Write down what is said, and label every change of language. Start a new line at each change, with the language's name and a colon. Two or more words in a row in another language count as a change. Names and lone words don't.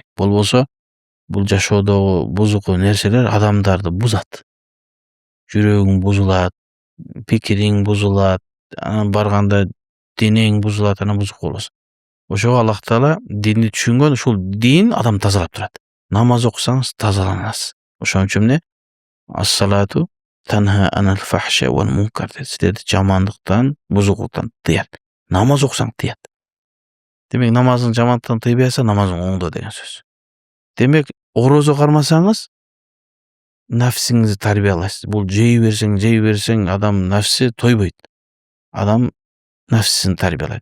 Kyrgyz: Болбосо бул жашоодогу бузуку нерселер адамдарды бузат. Жүрөгүң бузулат, пикириң бузулат, анан барганда денең бузулат, анан бузук болосуң. Ошого Аллах Таала динди түшүнгөн, ушул дин адам тазалап турат. Намаз окусаңыз тазаланасыз. Ошон үчүн эмне?
Arabic: الصلاة تنهى عن الفحشاء والمنكر.
Kyrgyz: Силерди жамандыктан, бузуклуктан тыят. Намаз окусаң тыят. Демек намазың жамандыктан тыйбайса, намазың оңдо деген сөз. Демек орозо кармасаңыз, нафсиңизди тарбиялайсыз. Бул жей берсең, адам нафси тойбойт. Адам нафсин тарбиялайт.